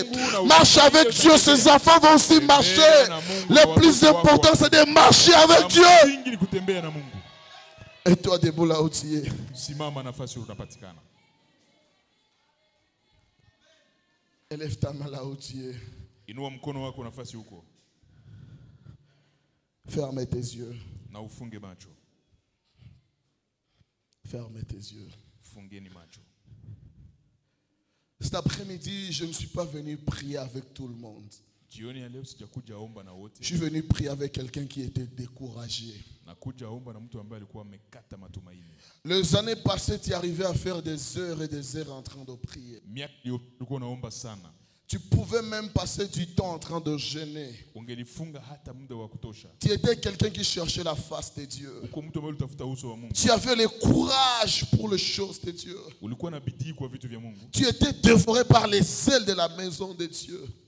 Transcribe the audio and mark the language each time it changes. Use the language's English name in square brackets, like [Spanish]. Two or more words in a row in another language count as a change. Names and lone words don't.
[French] Marche avec Dieu, ces enfants vont aussi marcher. Le plus important, c'est de marcher avec Dieu. Et toi, debout là où tu es. Élève ta main là où tu es. [Swahili] Inua mkono wako nafasi huko. [French] Ferme tes yeux. [Swahili] Na ufunge macho. [French] Ferme tes yeux. [Swahili] Fungeni macho. [French] Cet après-midi, je ne suis pas venu prier avec tout le monde. [Swahili] Jioni ya leo sijakuja omba na wote. [French] Je suis venu prier avec quelqu'un qui était découragé. [Swahili] Nakuja omba na mtu ambaye alikuwa amekata matumaini. [French] Les années passées, tu arrivais à faire des heures et des heures en train de prier. [Swahili] Miaka ilikuwa naomba sana. [French] Tu pouvais même passer du temps en train de jeûner. Tu étais quelqu'un qui cherchait la face de Dieu. Tu avais le courage pour les choses de Dieu. Tu étais dévoré par les ailes de la maison de Dieu.